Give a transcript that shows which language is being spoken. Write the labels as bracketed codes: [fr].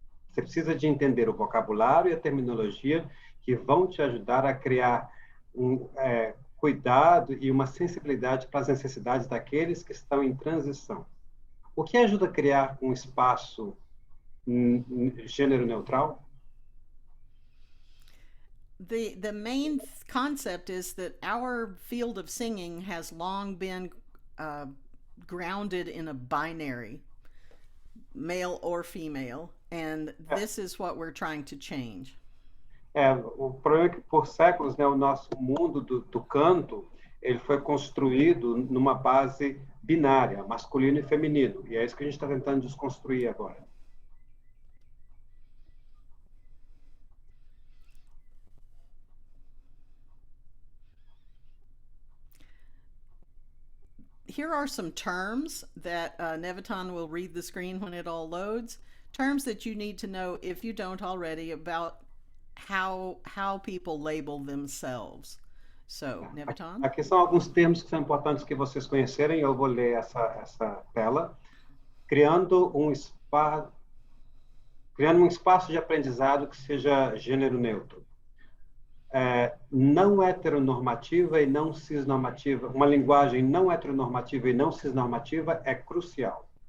[pt] Você precisa de entender o vocabulário e a terminologia que vão te ajudar a criar um cuidado e uma sensibilidade para as necessidades daqueles que estão em transição. O que ajuda a criar um espaço gênero neutral? [en] The main concept is that our field of singing has long been grounded in a binary, male or female, and this is what we're trying to change. [pt] O problema é que por séculos, né, o nosso mundo do canto, ele foi construído numa base binária, masculino e feminino, e é isso que a gente está tentando desconstruir agora. [en] Here are some terms that Nevaton will read the screen when it all loads. Terms that you need to know, if you don't already, about how people label themselves. So, Nevaton? [pt] Aqui são alguns termos que são importantes que vocês conhecerem. Eu vou ler essa tela. Criando um espaço de aprendizado que seja gênero neutro. Não heteronormativa e não cisnormativa, uma linguagem não heteronormativa e não cisnormativa é crucial.